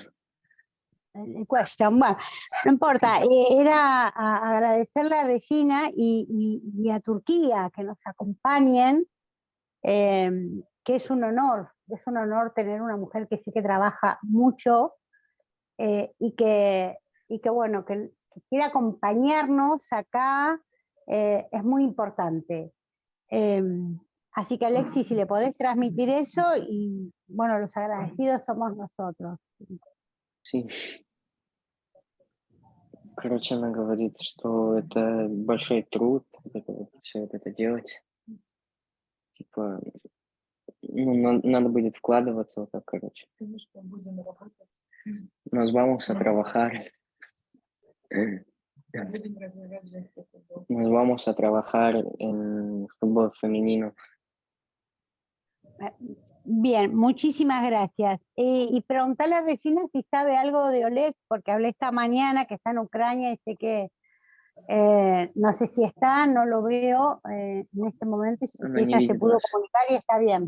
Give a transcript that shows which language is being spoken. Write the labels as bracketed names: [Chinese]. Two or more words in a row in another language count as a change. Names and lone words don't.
[Spanish] Bueno, no importa, era agradecerle a Regina y a Turquía que nos acompañen, que es un honor tener una mujer que sí que trabaja mucho y que bueno, que quiera acompañarnos acá, es muy importante. Así que Alexis, si le podés transmitir eso, y bueno, los agradecidos somos nosotros. Sí. [Russian] Короче, она говорит, что это большой труд, все это делать. Типа, надо будет вкладываться вот так, короче. [Spanish] Nos vamos a trabajar. Nos vamos a trabajar en fútbol femenino. Bien, muchísimas gracias. Y preguntarle a Regina si sabe algo de Oleg, porque hablé esta mañana que está en Ucrania y sé que no sé si está, no lo veo en este momento, y si ella se pudo comunicar y está bien.